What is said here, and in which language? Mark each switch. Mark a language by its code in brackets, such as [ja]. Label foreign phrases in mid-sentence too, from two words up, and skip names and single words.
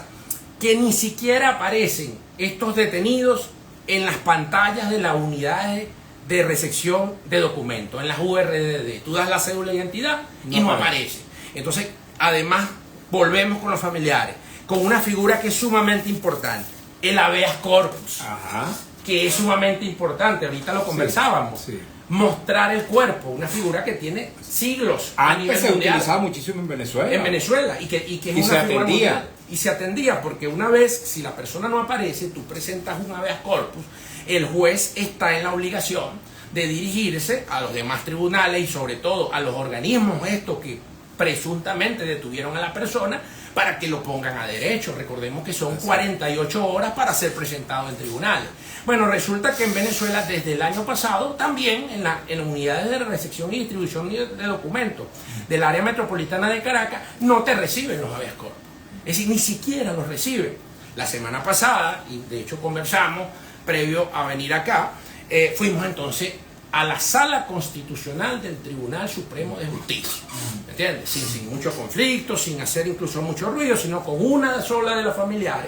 [es] Que ni siquiera aparecen estos detenidos en las pantallas de las unidades de recepción de documentos, en las URDD. Tú das la cédula de identidad y no aparece. Entonces, además, volvemos con los familiares, con una figura que es sumamente importante, el [la] habeas corpus. [es] Ajá. Que es sumamente importante, ahorita lo conversábamos. Sí, sí. Mostrar el cuerpo, una figura que tiene siglos. Antes se utilizaba muchísimo en Venezuela. En Venezuela, y que es una figura mundial. Y se atendía, porque una vez, si la persona no aparece, tú presentas un [la] habeas corpus, [es] el juez está en la obligación de dirigirse a los demás tribunales y sobre todo a los organismos estos que presuntamente detuvieron a la persona, para que lo pongan a derecho. Recordemos que son 48 horas para ser presentado en tribunales. Bueno, resulta que en Venezuela desde el año pasado también en las unidades de recepción y distribución de documentos del área metropolitana de Caracas no te reciben los [la] habeas corpus. [es] Es decir, ni siquiera los reciben. La semana pasada, y de hecho conversamos previo a venir acá, fuimos entonces a la Sala Constitucional del Tribunal Supremo de Justicia, ¿me entiendes? Sin mucho conflicto, sin hacer incluso mucho ruido, sino con una sola de los familiares.